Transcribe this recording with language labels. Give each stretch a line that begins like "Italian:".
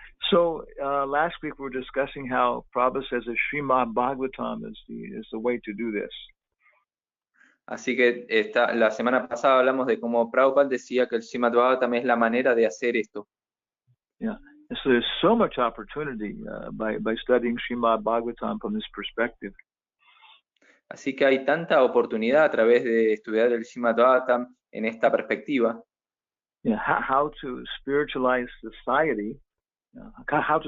English: So last week we were discussing how Prabhupada says that Srimad Bhagavatam is the way to do this.
Spanish: Así que la semana pasada hablamos de cómo Prabhupada decía que el Srimad Bhagavatam es la manera de hacer esto.
English: Yeah. And so there's so much opportunity by studying Srimad Bhagavatam from this perspective.
Spanish: Así que hay tanta oportunidad a través de estudiar el Srimad Bhagavatam en esta perspectiva.
English: Yeah, how to spiritualize society, how to